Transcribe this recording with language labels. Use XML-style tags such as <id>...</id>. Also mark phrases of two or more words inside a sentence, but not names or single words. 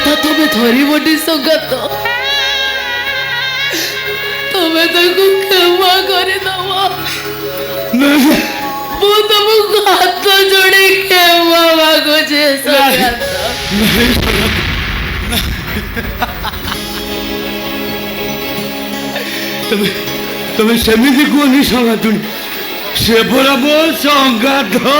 <or>ତମେ ଧରିବଟି ସଙ୍ଗାତ ତମେ ତାକୁ କ୍ଷମା କରିଦବ ମୁଁ ତମକୁ ହାତ ଯୋଡ଼ି କ୍ଷମା ମାଗୁଛି ସଙ୍ଗାତ ତୁମି ସେମିତି କୁହନି ସଙ୍ଗାତୁନି ସେ ପରା ମୋ ସଙ୍ଗାତ</or>